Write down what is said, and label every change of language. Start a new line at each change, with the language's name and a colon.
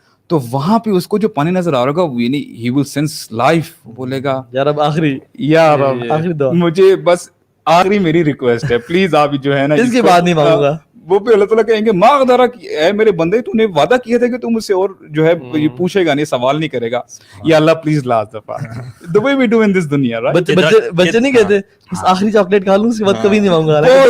Urdu: تو وہاں پہ اس کو جو پانی نظر آ رہا ہوگا یعنی
English: he will sense life,
Urdu: بولے گا یار اب آخری مجھے بس آخری میری ریکویسٹ ہے پلیز آپ جو ہے نا اس کے بعد نہیں مانگوں گا. وہ پہ اللہ تعالیٰ کہیں گے ماغدرا اے میرے بندے تو نے وعدہ کیا تھا کہ تم مجھ سے اور جو ہے یہ پوچھے گا نہیں, سوال نہیں کرے گا. یا اللہ پلیز لاسٹ دفعہ
English: the way we do in this dunya, right?
Urdu: بچے نہیں کہتے بس آخری چاکلیٹ کھا لوں اس کے بعد کبھی نہیں مانگوں گا,